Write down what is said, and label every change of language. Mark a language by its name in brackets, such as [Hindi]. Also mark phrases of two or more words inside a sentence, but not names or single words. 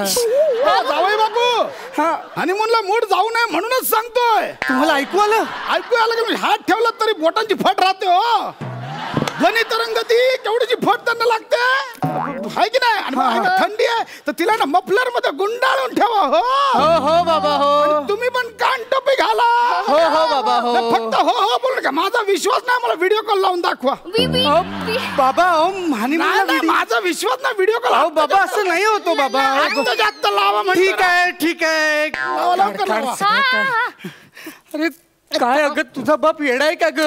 [Marathi] जावई बापू, हा हनीमूनला मूड जाऊ नये म्हणूनच सांगतोय. तुम्हाला ऐकू आलं? ऐकू आलं की हात ठेवला तरी बोटांची फट राहते. हो ध्वनी तरंगती केवढीची फट त्यांना लागते, आहे की नाही? आणि थंडी आहे तर तिला ना मफलर मध्ये गुंडाळून ठेवा. हो हो बाबा हो. तुम्ही पण कान टोपी घाला. हो हो बाबा हो. फक्त हो बोल का? माझा विश्वास नाही, मला [English] video call [Marathi] लावून दाखवा. बाबा माझा विश्वास ना [English] video call. [Marathi] हो बाबा, असं नाही होतो बाबा. जास्त लावा. ठीक आहे ठीक आहे. अरे काय अगं, तुझा बाप येडाय का ग?